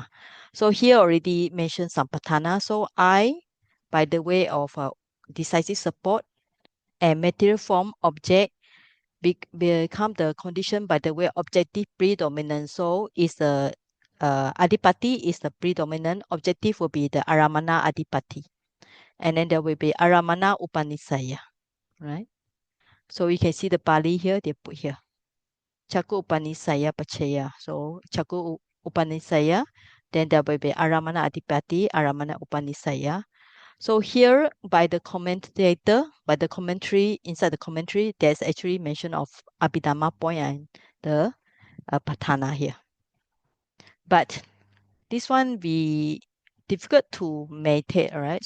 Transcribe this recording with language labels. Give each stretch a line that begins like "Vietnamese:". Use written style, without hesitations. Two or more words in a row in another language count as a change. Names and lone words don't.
English: So here already mentioned some patana. So I, by the way of decisive support and material form object, become the condition by the way objective predominant. So is the adipati is the predominant. Objective will be the
Pali: aramana adipati.
English: And then there will be
Pali: aramana upanisaya,
English: right? So you can see the Pali here, they put here.
Pali: Caku upanisaya pachaya. So caku upanisaya,
English: then there will be
Pali: aramana adipati, aramana upanisaya.
English: So here by the commentator, by the commentary, inside the commentary, there's actually mention of Abhidhamma point and the Patana here. But this one we difficult to meditate, all right?